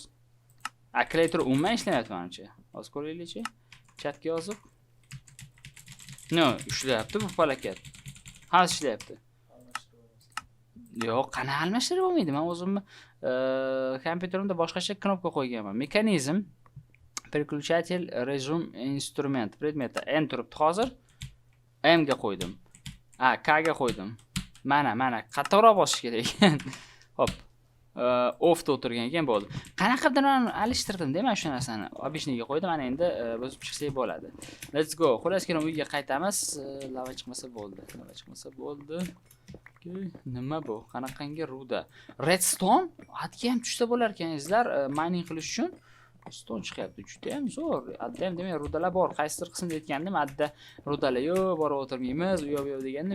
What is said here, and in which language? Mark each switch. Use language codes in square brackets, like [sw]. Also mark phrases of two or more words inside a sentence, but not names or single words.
[uz] Klaviatura umuman ishlamayapti menimcha. Hozir ko'raylik-chi. Chatga yozib. Ishlayapti bu falokat. Hozir ishlayapti. Yo'q, qana almashtirib bo'lmaydi. Men o'zimni kompyuterimda boshqacha knopka qo'yganman. Mexanizm, [ru] переключатель, режим, инструмент. [uz] Предмeti N turibdi hozir. M ga qo'ydim. K ga qo'ydim. Mana qattiqroq bosish kerak ekan. Xo'p. Offda o'tirgan ekan bo'ldi. Qanaqadir alishtirdim-da men shu narsani. Obishniga qo'ydim, mana endi bosib chiqsak bo'ladi. [en] Let's go. [uz] Xullas keling uyga qaytamiz. Lava chiqmasa bo'ldi. Nima bu? Qanaqangi ruda? Redstone? Atga ham tushsa bo'lar ekan-sizlar, mining qilish uchun. Stone chiqyapti. Juda ham zo'r. Adda ham demak rudalar bor. Qaysidir qismda aytgandim, adda rudalar yo'q, borib o'tirmaymiz, u yo'q degandim.